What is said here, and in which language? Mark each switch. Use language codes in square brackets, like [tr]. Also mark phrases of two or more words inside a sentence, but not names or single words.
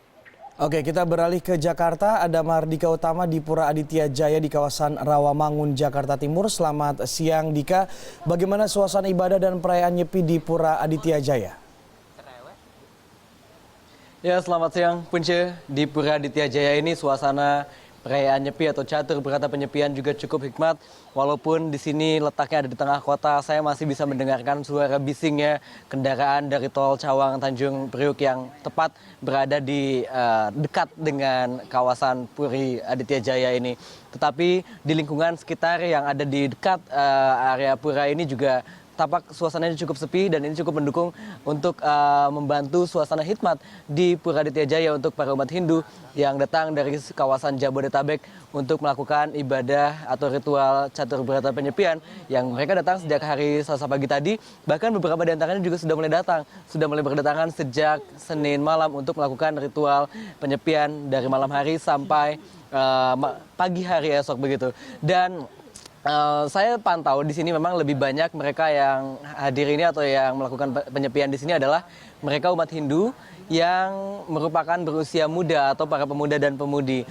[id] Oke, kita beralih ke Jakarta. Ada Mardika Utama di Pura Aditya Jaya di kawasan Rawamangun, Jakarta Timur. Selamat siang, Dika. Bagaimana suasana ibadah dan perayaan Nyepi di Pura Aditya Jaya? Ya, selamat siang Punce. Di Pura Aditya Jaya ini suasana perayaan Nyepi atau catur berata penyepian juga cukup hikmat. Walaupun di sini letaknya ada di tengah kota, saya masih bisa mendengarkan suara bisingnya kendaraan dari tol Cawang Tanjung Priuk yang tepat berada di dekat dengan kawasan Puri Aditya Jaya ini. Tetapi di lingkungan sekitar yang ada di dekat area pura ini juga tampak suasananya cukup sepi, dan ini cukup mendukung untuk membantu suasana hikmat di Pura Aditya Jaya untuk para umat Hindu yang datang dari kawasan Jabodetabek untuk melakukan ibadah atau ritual catur berata penyepian yang mereka datang sejak hari Selasa pagi tadi. Bahkan beberapa di antaranya juga sudah mulai berdatangan sejak Senin malam untuk melakukan ritual penyepian dari malam hari sampai pagi hari esok begitu. Dan saya pantau di sini memang lebih banyak mereka yang hadir ini atau yang melakukan penyepian di sini adalah mereka umat Hindu yang merupakan berusia muda atau para pemuda dan pemudi.